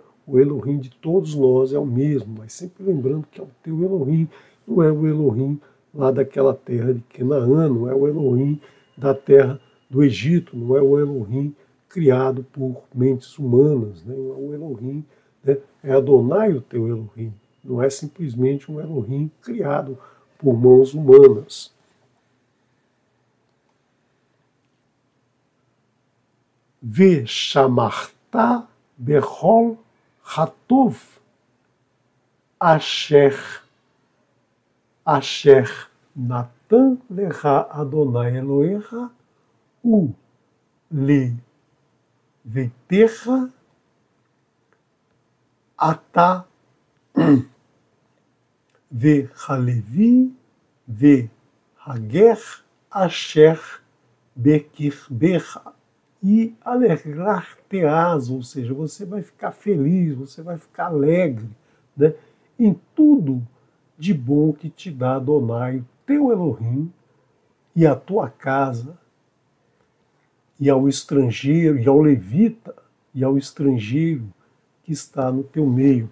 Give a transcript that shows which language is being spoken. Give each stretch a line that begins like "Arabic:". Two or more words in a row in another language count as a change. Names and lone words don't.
Portuguese: O Elohim de todos nós é o mesmo, mas sempre lembrando que é o teu Elohim, não é o Elohim lá daquela terra de Canaã, não é o Elohim da terra do Egito, não é o Elohim criado por mentes humanas, né? Não é o Elohim, né? É Adonai o teu Elohim, não é simplesmente um Elohim criado por mãos humanas.
Hebrew: ושמרת בכל הטוב אשר נתן לך יהוה אלהיך ולביתך אתה והלוי והגר אשר בקרבך.
Portuguese: E alegrar-te-ás, ou seja, você vai ficar feliz, você vai ficar alegre, né, em tudo de bom que te dá Adonai, teu Elohim, e a tua casa, e ao estrangeiro, e ao levita, e ao estrangeiro que está no teu meio.